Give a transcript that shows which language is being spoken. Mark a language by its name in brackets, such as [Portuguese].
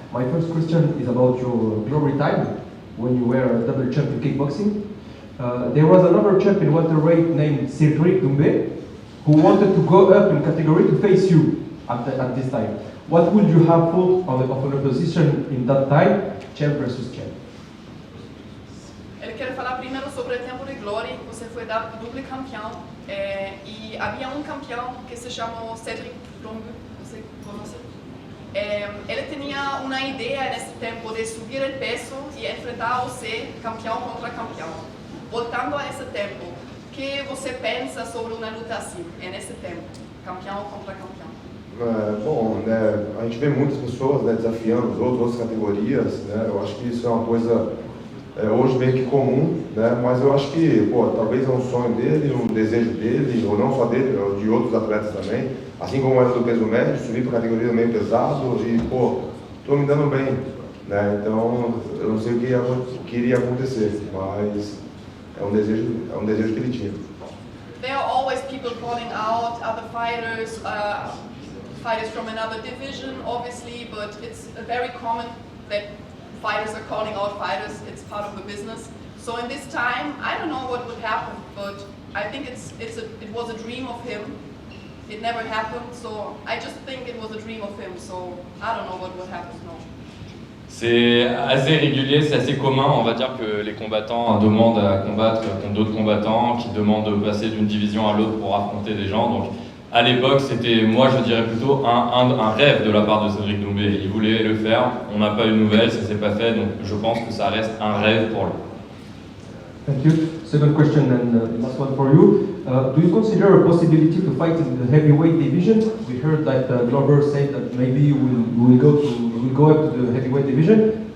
[English] My first question is about your glory time when you were a double champ in kickboxing. There was another champ in welterweight named Cédric Doumbé who wanted to go up in category to face you at this time. What would you have thought of an opposition in that time, champ versus champ? [Portuguese] Ele quer falar primeiro sobre o tempo de glória, você foi duplo campeão, e havia campeão que se chamou Cédric Doumbé, você conhece? Ele tinha uma ideia nesse tempo de subir o peso e enfrentar você campeão contra campeão. Voltando a esse tempo, o que você pensa sobre uma luta assim, nesse tempo, campeão contra campeão? Bom, né, a gente vê muitas pessoas, né, desafiando os outros, outras categorias, né, eu acho que isso é uma coisa hoje meio que comum, né, mas eu acho que, pô, talvez é um sonho dele, um desejo dele, ou não só dele, de outros atletas também, assim como era do peso médio, subir para a categoria meio pesado e, pô, tô me dando bem, né, então eu não sei o que iria acontecer, mas é um desejo que ele tinha. [English] There are always people calling out other fighters, fighters from another division, obviously, but it's very common that fighters are calling out fighters. It's part of the business. So in this time, I don't know what would happen, but I think it was a dream of him. It never happened, so I just think it was a dream of him. So I don't know what would happen. No. [French] C'est assez régulier, c'est assez commun, on va dire que les combattants demandent à combattre contre d'autres combattants, qui demandent de passer d'une division à l'autre pour affronter des gens. Donc à l'époque, c'était, moi je dirais plutôt un rêve de la part de Cédric Doumbé. Il voulait le faire, on n'a pas eu de nouvelles, ça s'est pas fait, donc je pense que ça reste un rêve pour lui. [English] Thank you. Second question, and last one for you. Do you consider a possibility to fight in the heavyweight division? We heard that Glover said that maybe we will go up to the heavyweight division.